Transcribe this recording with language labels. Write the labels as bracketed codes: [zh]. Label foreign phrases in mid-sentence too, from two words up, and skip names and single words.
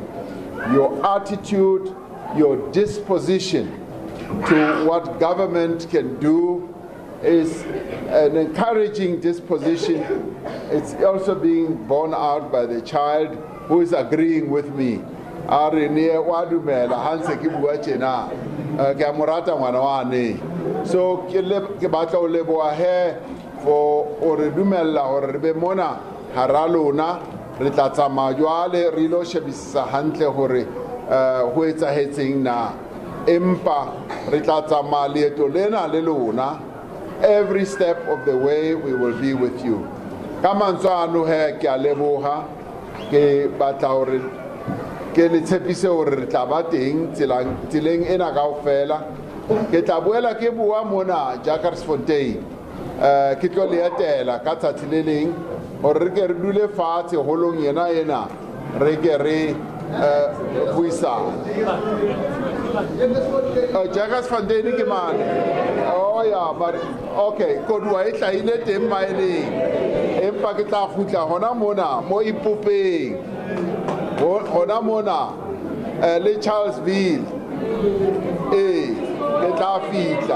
[en] Your attitude, your disposition to what government can do is an encouraging disposition. It's also being borne out by the child who is agreeing with me. [st] So ke batla o leboha he for ore dumella hore re be mona hara lona, re tla tsamaya jwale re lo shebisisa hantle hore ho etsahetseng na, empa re tla tsamaya leeto lena le lona. [en] Every step of the way we will be with you. [st] Ka mantswe ano he ke a leboha, ke batla hore ke le tshepise hore re tla ba teng tseleng ena kaofela. Ke tla boela ke bua mona Jagersfontein, ke tlo le etela ka tsatsi le leng hore re ke re dule fatshe holong ena re ke re buisana. Jagersfontein ke mane. [en] Oh yeah, but okay, [st] kodwa e tlhaile teng maeneng, empa ke tla khutla hona mona mo Ipopeng, hona mona le Charlesville. Ke tla fitla.